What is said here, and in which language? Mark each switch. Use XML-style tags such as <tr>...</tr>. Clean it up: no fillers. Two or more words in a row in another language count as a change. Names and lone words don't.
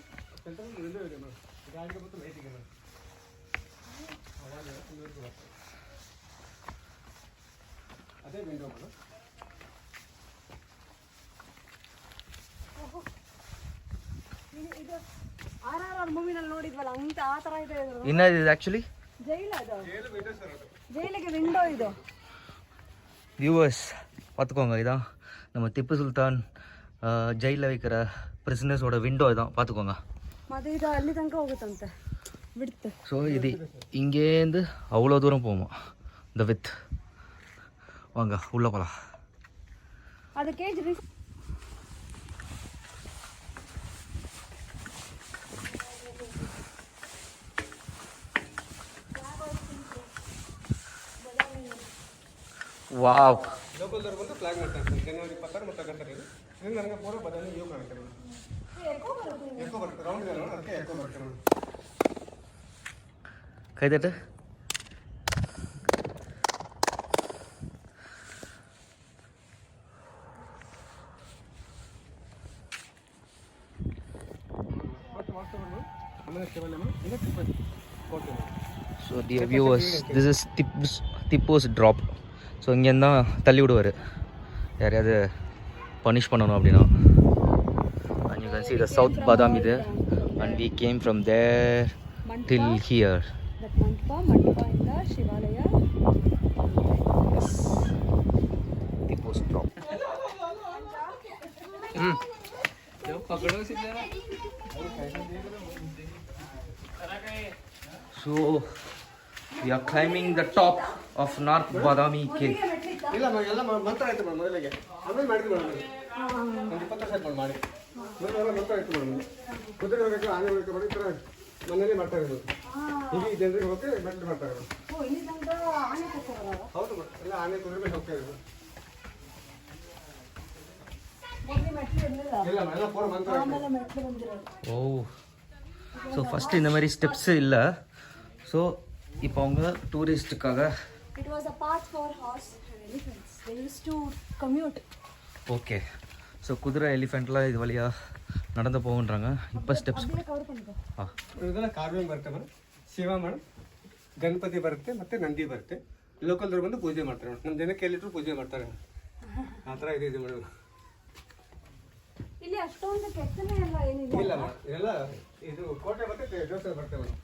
<en>central window</en> <kn>ಇದೆ ಮೇಡಮ್. ಗಾಡಿಗೆ ಮತ್ತು ಲೈಟಿಗೆ ಮೇಡಮ್. ಅವಾಗ ಅಲ್ಲಿವರೆಗೂ ಬರ್ತಾರೆ. ಅದೇ</kn> <en>window madam.</en> <kn>RRR ಮೂವಿನಲ್ಲಿ ನೋಡಿದ್ವಲ್ಲ ಅಂತ ಆ ತರ ಇದೆ. ಇನ್ನದು ಆ್ಯಕ್ಚುಲಿ</kn> <ta>ஜெயிலுக்கு விண்டோ இது. வியூவர்ஸ் பார்த்துக்கோங்க, இதான் நம்ம திப்பு சுல்தான் ஜெயிலில் வைக்கிற</ta> <en>prisoners' window</en> <ta>இதான், பார்த்துக்கோங்க.</ta> <kn>ಮತ್ತೆ ಇದು ಅಲ್ಲಿ ತನಕ ಹೋಗುತ್ತಂತೆ ಬಿಡ್ತು.</kn> <ta>ஸோ இது இங்கேருந்து அவ்வளோ தூரம் போகுமா இந்த வித். வாங்க உள்ளே போகலாம்.</ta> <kn>ಅದು ಕೇಜ್ ವಾವ್. ಲೋಕಲ್ದವ್ರು ಬಂದು ಫ್ಲಾಗ್ ಮಾಡ್ತಾರೆ ಸರ್. ಜನವರಿ 16 ಮತ್ತು ಆಗಸ್ಟ್ ಇದು ನನಗೆ ಪೂರ ಬಾದಾಮಿ ವ್ಯೂ ಕಾಣುತ್ತೆ ಮೇಡಮ್. ಎಕೋ ಬರುತ್ತೆ, ರೌಂಡ್ ಇದೆ ನೋಡಿ, ಅದಕ್ಕೆ ಎಕೋ ಬರುತ್ತೆ ಮೇಡಮ್. ಕೈ ತಟ್ಟು.</kn> <en>So dear viewers, this is Tippo's drop.</en> <ta>ஸோ இங்கேருந்து தான் தள்ளி விடுவார் யாரையாவது பனிஷ் பண்ணணும் அப்படின்னா.</ta> <en>And you can see the South Badami இது. And we came from there till here.</en> <kn>ಮಂಟಪದಿಂದ ಶಿವಾಲಯ.</kn> <en>திப்போஸ் ட்ராப். So we are climbing the top of North Badami Cave.</en> <kn>ಇಲ್ಲ ಎಲ್ಲ ಮಂತ್ರ ಆಯ್ತು ಮೇಡಮ್. ಮೊದಲಿಗೆ ಆಮೇಲೆ ಮಾಡಿದ್ವಿ ಮೇಡಮ್. ಒಂದು 20 ವರ್ಷ ಆಯ್ತು ಮಾಡಿ ಮೊದಲೆಲ್ಲ ಮಂತ್ರ ಆಯ್ತು ಮೇಡಮ್. ಕುದುರೆ ಹೋಗಕ್ಕೆ, ಆನೆ ಹೋಗಕ್ಕೆ ಮಾಡಿ ಈ ಥರ ಮನೇಲಿ ಮಾಡ್ತಾರೆ ಮೇಡಮ್. ಈಗ ಈ ಜನರಿಗೆ ಹೋಗಿ ಮೆಟ್ಲು ಮಾಡ್ತಾರೆ ಮೇಡಮ್. ಹೌದು ಮೇಡಮ್, ಎಲ್ಲ ಆನೆ ಕುದುರೆ ಮೇಲೆ ಹೋಗ್ತಾ ಇದ್ರು. ಇಲ್ಲ ಎಲ್ಲ ಪೂರ ಮಂತ್ರ</kn> <ta>ஓ, ஸோ ஃபஸ்ட்டு இந்த மாதிரி ஸ்டெப்ஸு இல்லை. ஸோ இப்போ அவங்க டூரிஸ்ட்டுக்காக</ta> <en>It was a path for horse and elephants. They used to commute.</en> <ta>ஓகே. ஸோ குதிரை எலிஃபெண்ட்லாம் இது வழியாக நடந்து போகுன்றாங்க. இப்போ ಸ್ಟೆಪ್ಸ್</ta> <kn>ಇದೆಲ್ಲ ಕಾರ್ವಿಂಗ್ ಬರುತ್ತೆ ಮೇಡಮ್. ಶಿವ ಮೇಡಮ್, ಗಣಪತಿ ಬರುತ್ತೆ, ಮತ್ತೆ ನಂದಿ ಬರುತ್ತೆ. ಲೋಕಲ್ದವ್ರು ಬಂದು ಪೂಜೆ ಮಾಡ್ತಾರೆ ಮೇಡಮ್. ನಮ್ಮ ಜನಕ್ಕೆ ಎಲ್ಲಿಟ್ರು ಪೂಜೆ ಮಾಡ್ತಾರೆ ಆ ಥರ ಇದೆ ಮೇಡಮ್. ಇಲ್ಲಿ ಅಷ್ಟೊಂದು ಕೆತ್ತನೆ ಎಲ್ಲ ಏನಿಲ್ಲ. ಇಲ್ಲ ಮೇಡಮ್, ಇದೆಲ್ಲ ಇದು ಕೋಟೆ ಮತ್ತೆ ದೇವಸ್ಥಾನ ಬರ್ತೇವೆ ಮೇಡಮ್.</kn>